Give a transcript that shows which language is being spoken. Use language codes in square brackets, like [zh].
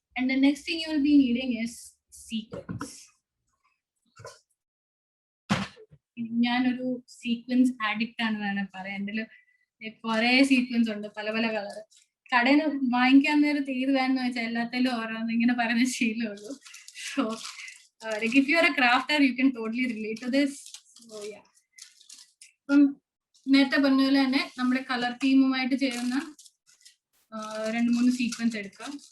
[en] And the next thing you will be needing is sequence. [ml] ഞാനൊരു sequence addict ആണ് വേണം പറയാൻ. എൻ്റെ കുറെ സീക്വൻസ് ഉണ്ട്, പല പല കളർ. കടയിൽ നിന്ന് വാങ്ങിക്കാൻ നേരത്തെ ഏത് വേണമെന്ന് വെച്ചാൽ എല്ലാത്തിലും ഓരോന്ന് ഇങ്ങനെ പറയുന്ന ശീലമുള്ളൂ. [en] So if you are a crafter you can totally relate to this. [ml] So yeah, അപ്പം നേരത്തെ പറഞ്ഞ പോലെ തന്നെ നമ്മുടെ കളർ തീമുമായിട്ട് ചെയ്യുന്ന 2-3 സീക്വൻസ് എടുക്കാം.